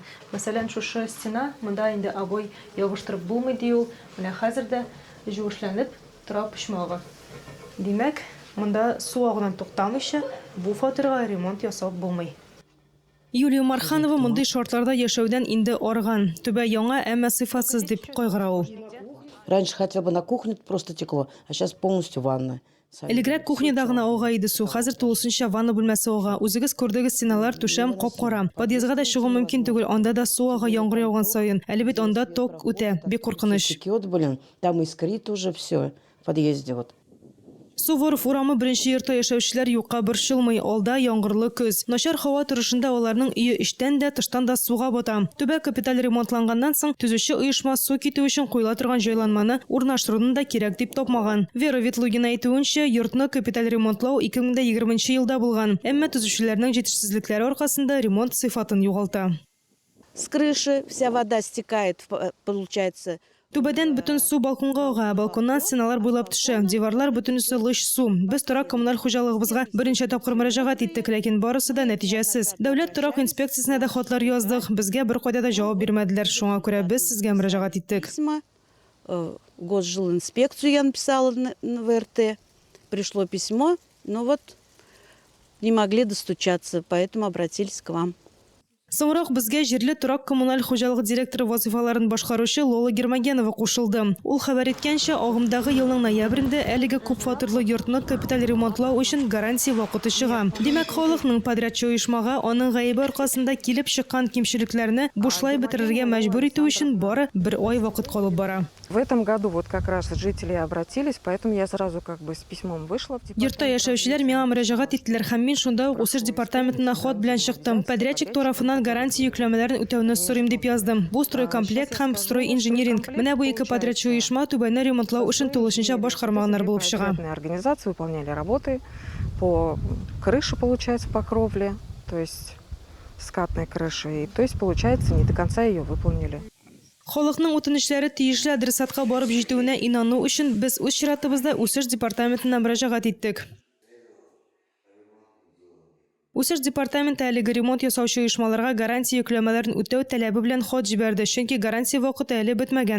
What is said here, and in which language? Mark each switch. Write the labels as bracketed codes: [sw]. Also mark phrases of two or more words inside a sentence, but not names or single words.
[tt] Мәсәлән, шушы стена, монда инде обой ябыштырып булмый дию, менә хәзер дә җүешләнеп тора пешмәгы. Димәк, монда су агудан туктамыйча бу фатирга ремонт ясап булмый. Юлия Марханова мондый шартларда яшәүдән инде арган. Түбә яңа, әмма сыйфатсыз дип кайгыра ул. [ru] Раньше хотя бы на кухне просто текло, а сейчас полностью ванна. [tt] Элегрәк кухняда гына ага иде су, хәзер тулысынча ванна бүлмәсе ага. Үзегез күрдегез, стеналар түшәм капкара. Подъездга да чыгу мөмкин түгел, анда да су ага яңгыр яуган саен. Әле бит анда ток үтә, бик куркыныч. [ru] Вот, блин, там искрит уже все в подъезде вот. [tt] Суворов урамы беренче йортта яшәүчеләр юкка борчылмый, алда яңгырлы көз. Начар һава торышында аларның өе эчтән дә, тыштан да суга бата. Төбә капиталь ремонтланганнан соң төзүче оешма су китү өчен куела торган җайланманы урнаштыруны да кирәк дип тапмаган. Вера Ветлугина әйтүенчә, йортны капиталь ремонтлау 2020 елда булган. Әмма төзүчеләрнең җитешсезлекләре аркасында ремонт сыйфатын югалта. [ru] С крыши вся вода стекает, получается. [tt] Түбәдән бөтен су балконга ага, балконнан стеналар буйлап төшә, диварлар бөтенесе лыж су. Без торак коммуналь хуҗалыгыбызга беренче тапкыр мөрәҗәгать иттек, ләкин барысы да нәтиҗәсез. Дәүләт торак инспекциясенә дә хатлар яздык, безгә бер кайда да җавап бирмәделәр. Шуңа күрә без сезгә мөрәҗәгать иттек. [ru] Госжилинспекцию я написала в РТ, пришло письмо, но вот не могли достучаться, поэтому обратились к вам. [tt] Соңрак безгә җирле торак коммуналь хуҗалыгы директоры вазифаларын башкаручы Лола Гермогенова кушылды. Ул хәбәр иткәнчә, агымдагы елның ноябрендә әлеге күп фатирлы йортны капиталь ремонтлау өчен гарантия вакыты чыга. Димәк, халыкның подрядчы оешмага аның гаебе аркасында килеп чыккан кимчелекләрне бушлай бетерергә мәҗбүр итү өчен бары бер ай вакыт калып бара. [ru] В этом году вот как раз жители обратились, поэтому я сразу как бы с письмом вышла. [tt] Йортта яшәүчеләр миңа мөрәҗәгать иттеләр һәм мин шунда ук үсеш департаментына хат белән чыктым. Подрядчик тарафыннан гарантия йөкләмәләрен үтәүне сорыйм дип яздым. Бу стройкомплект һәм стройинжиниринг. Менә бу ике подрядчы оешма түбәнне ремонтлау өчен тулысынча башкармаганнар булып чыга. [ru] Организации выполняли работы по крыше, получается, по кровле, то есть скатной крыши. И, то есть, получается, не до конца ее выполнили. [tt] Халыкның үтенечләре тиешле адресатка барып җитүенә инану өчен без үз чиратыбызда үсеш департаментына мөрәҗәгать иттек. Үсеш департаменты әлеге ремонт ясаучы оешмаларга гарантия йөкләмәләрен үтәү таләбе белән хат җибәрде, чөнки гарантия вакыты әле бетмәгән.